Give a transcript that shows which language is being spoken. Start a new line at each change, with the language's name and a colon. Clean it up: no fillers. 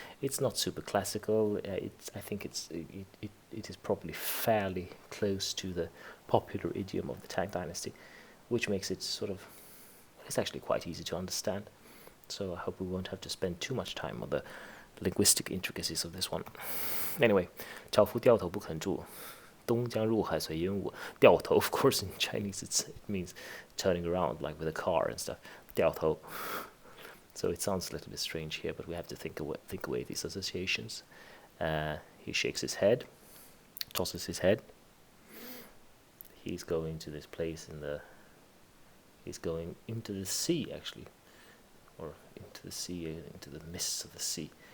English: It's not super classical. I think it is probably fairly close to the popular idiom of the Tang Dynasty, which makes it sort of, it's actually quite easy to understand. So I hope we won't have to spend too much time on the linguistic intricacies of this one. Anyway,
Chinese: 樵夫掉头不肯住，东江入海随烟雾.
English: 掉头, of course, in Chinese it means turning around, like with a car and stuff.
Chinese: 掉头.
English: So it sounds a little bit strange here, but we have to think away these associations. He shakes his head, tosses his head. He's going to this place he's going into the sea, actually, or into the sea, into the mists of the sea.